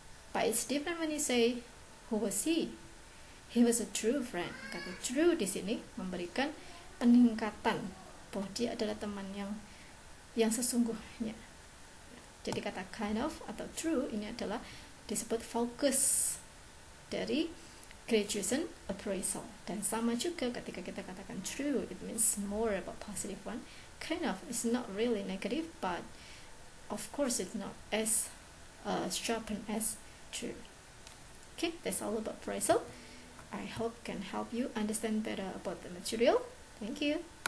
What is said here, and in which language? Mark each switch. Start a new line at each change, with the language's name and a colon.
English: But it's different when you say who was he? He was a true friend.
Indonesian: Kata true di sini memberikan peningkatan bahwa dia adalah teman yang sesungguhnya. Jadi kata kind of atau true ini adalah disebut focus dari graduation appraisal. Dan sama juga ketika kita katakan true,
English: it means more about positive one. Kind of is not really negative, but of course it's not as sharp as true. Okay, that's all about appraisal. I hope can help you understand better about the material. Thank you.